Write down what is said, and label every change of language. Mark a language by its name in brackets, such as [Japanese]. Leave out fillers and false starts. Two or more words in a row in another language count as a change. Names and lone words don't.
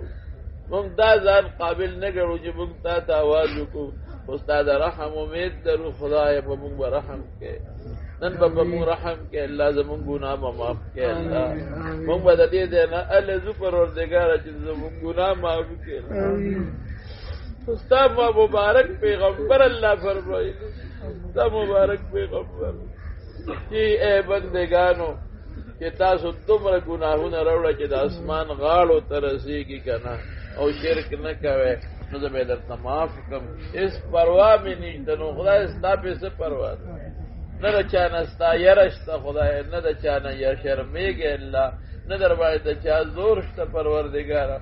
[Pashto] مونږ دا ځان قابل نه ګڼو چې مونږ تا ته آواز وکړو خو ستا د رحم امید لرو خدایه په مونږ به رحم کوې نن به په مونږ رحم کوې الله زمونږ ګناه به معاف کوې الله. مونږ به د دې ځای نه هله ځو پروردګاره چې زمونږ ګناه معاف کړې استاد مبارک پیغمبر اللہ فرمائی استاد مبارک پیغمبر کہ اے بندگانو کہ تاسو دومره گناهونه راوړه چې د اسمان غاړو ته رسیږي که نه او شرک نه کوئ نو زه به یې درته معاف کړم. هېڅ پروا مې نشته. نو خدای ستا پې څه پروا ده؟ نه د چا نه ستا یره شته خدای، نه د چا نه شرمېږې الله، نه در باندې د چا زور شته پروردګاره.